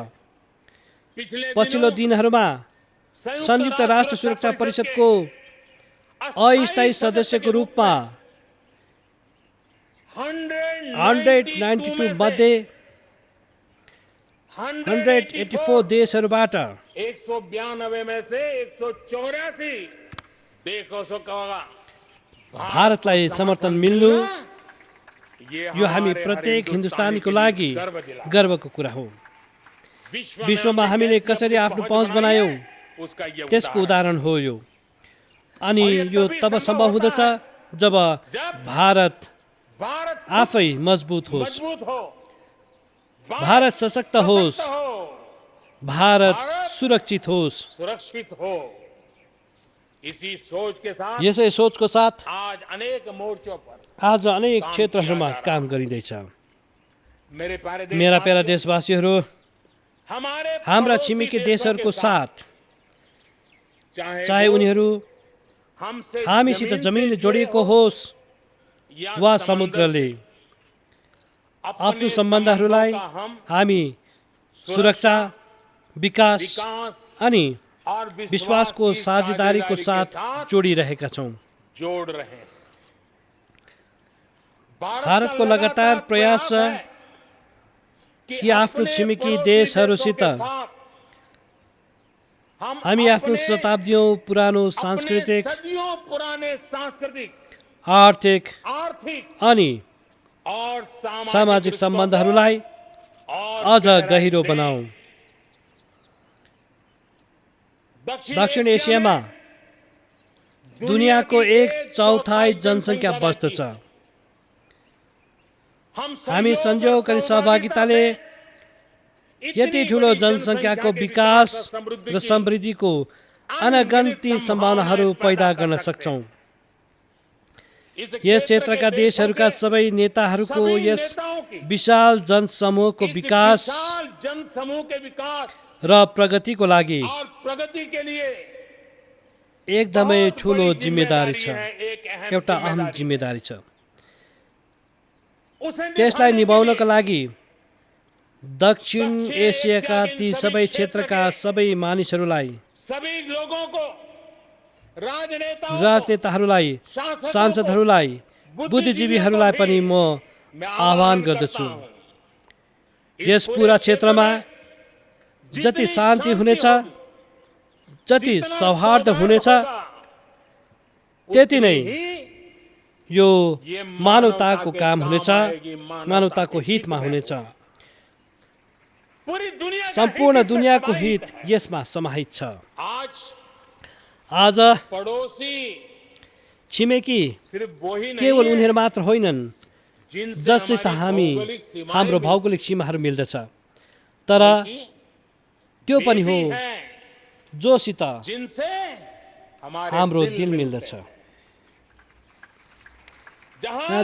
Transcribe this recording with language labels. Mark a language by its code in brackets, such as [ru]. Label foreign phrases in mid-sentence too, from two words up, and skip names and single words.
[ne] पछिल्लो दिनहरूमा संयुक्त राष्ट्र सुरक्षा परिषदको अस्थायी सदस्यको रूपमा 192 मध्ये 184 देशहरूबाट [hi] 192 में से 184 देशों से कहा [ne] भारतलाई समर्थन मिल्नु [hi] ये [ne] यो हामी [hi] हमारे [ne] प्रत्येक [hi] हर [ne] हिन्दुस्तानीको [hi] के [ne] लागि [hi] लिए गर्व दिलाता है। [ne] गर्वको कुरा हो। विश्वमा हामीले कसरी आफ्नो पहुँच बनायौँ [hi] उसका ये [ne] त्यसको उदाहरण हो यो। अनि यो तब सम्भव हुँदछ जब भारत भारत आफै मजबुत होस्, [hi] मजबूत हो, [ne] भारत सशक्त होस्, [hi] सशक्त हो, [ne] भारत सुरक्षित होस्। [hi] सुरक्षित हो। इसी सोच के साथ [ne] यसै सोचको साथ [hi] आज अनेक मोर्चों पर [ne] आज अनेक क्षेत्रहरूमा काम गरिँदैछ। [hi] मेरे प्यारे [ne] मेरा प्यारा [hi] देशवासियों, [ne] देशवासीहरू, [hi] हमारे [ne] हाम्रा [hi] पड़ोसी [ne] छिमेकी [hi] देशों [ne] देशहरूको [hi] के साथ चाहे वो [ne] उनीहरू [hi] हमसे [ne] हामीसित [hi] जमीन [ne] जमिनले [hi] से [ne] जोडिएको [hi] जुड़े [ne] होस् [hi] या [ne] वा [hi] समुद्र [ne] समुद्रले, [hi] अपने [ne] आफ्नो सम्बन्धहरूलाई [hi] संबंधों का हम [ne] हामी सुरक्षा, विकास विकास अनि [hi] और [ne] विश्वासको [hi] की [ne] साझेदारीको [hi] के [ne] साथ जोडिरहेका छौँ। [hi] जोड़ रहे हैं। [ne] भारतको लगातार प्रयास छ [hi] है [ne] कि आफ्नो [hi] अपने [ne] छिमेकी [hi] पड़ोसी [ne] देशहरूसित [hi] देशों के साथ हम [ne] हामी आफ्नो [hi] अपने- [ne] शताब्दीऔँ पुरानो [hi] अपने सांस्कृतिक, सदियों पुराने सांस्कृतिक, आर्थिक [ne] आर्थिक अनि [hi] और सामाजिक रिश्तों [ne] सम्बन्धहरूलाई [hi] को और [ne] अझ [hi] गहराई [ne] गहिरो [hi] दें। [ne] बनाऊ। दक्षिण एसियामा दुनियाँको 1/4 जनसङ्ख्या बस्दछ। हामी संयोग अनि सहभागिताले यति ठुलो जनसङ्ख्याको विकास र समृद्धिको अनगन्ती सम्भावनाहरू पैदा गर्न सक्छौँ। यस क्षेत्रका देशहरूका सबै नेताहरूको यस विशाल जनसमूहको विकास [hi] जनसमूह के विकास [ne] र प्रगतिको लागि [hi] और प्रगति के लिए [ne] एकदमै [hi] बहुत [ne] ठुलो [hi] बड़ी [ne] जिम्मेदारी छ, [hi] है, एक अहम [ne] एउटा अहम [hi] जिम्मेदारी। [ne] जिम्मेदारी छ। [hi] उसे [ne] त्यसलाई [hi] निभाने के [ne] निभाउनका [hi] लिए [ne] लागि दक्षिण दक्षिण एसियाका [hi] एसिया के [ne] ती [hi] इन [ne] सबै सबै क्षेत्रका [hi] क्षेत्र के [ne] सबै मानिसहरूलाई, [hi] सभी लोगों को, राजनेताओं [ne] राजनेताहरूलाई, [hi] को, शासकों [ne] सांसदहरूलाई, [hi] को, [ne] बुद्धिजीवीहरूलाई पनि म [hi] मैं आह्वान करता [ne] गर्दछु। [hi] हूं। [ne] यस पुरा क्षेत्रमा जति शान्ति हुनेछ, जति सौहार्द हुनेछ, त्यति नै यो मानवताको काम हुनेछ, मानवताको हितमा हुनेछ। [hi] पूरी दुनिया का [ne] सम्पूर्ण [hi] हित इसमें [ne] दुनियाँको समाहित हित यसमा समाहित छ। आज आज [hi] पड़ोसी [ne] छिमेकी [hi] सिर्फ वो ही नहीं [ne] केवल [hi] है, [ne] उनीहरू मात्र होइनन् [hi] जिनसे [ne] जससित [hi] हमारी [ne] हामी [hi] भौगोलिक सीमाएं [ne] हाम्रो [hi] भी [ne] भौगोलिक सीमाहरू मिल्दछ, तर त्यो पनि हो [hi] भी हैं, [ne] जोसित [hi] जिनसे हमारे [ne] हाम्रो दिल दिल [hi] मिलते [ne] मिल्दछ। [hi] हैं। जहाँ